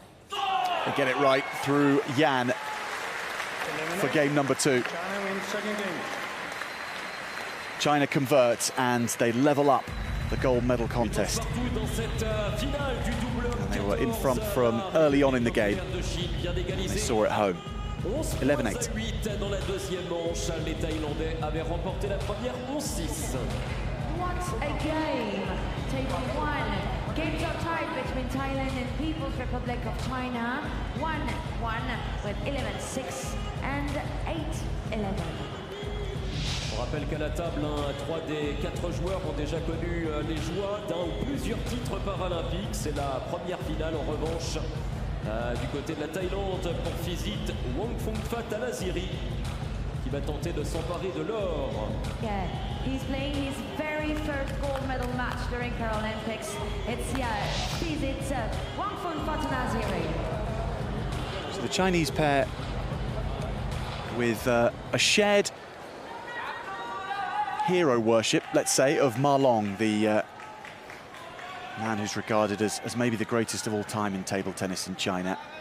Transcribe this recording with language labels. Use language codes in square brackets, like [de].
[en] They get it right through Yan for game number 2. China wins second game. China converts and they level up the gold medal contest. And they were in front from early on in the game. They saw it home. 11-8. [fr] Dans la deuxième manche, les Thaïlandais avaient remporté la première 11-6. [en] What a game! Table 1. Games are tied between Thailand and People's Republic of China. 1-1 with 11-6 and 8-11. [fr] On rappelle qu'à la table, 3 des 4 joueurs ont déjà connu les joies d'un ou plusieurs titres paralympiques. C'est la première finale en revanche du côté de la Thaïlande pour Phizit Wongfongfat Alaziri qui va tenter de s'emparer de l'or. [en] Yeah, he's playing his very first gold medal match during Paralympics. It's Phizit Wongfongfat Alaziri. So the Chinese pair with a shared hero worship, let's say, of Ma Long, the man who's regarded as maybe the greatest of all time in table tennis in China.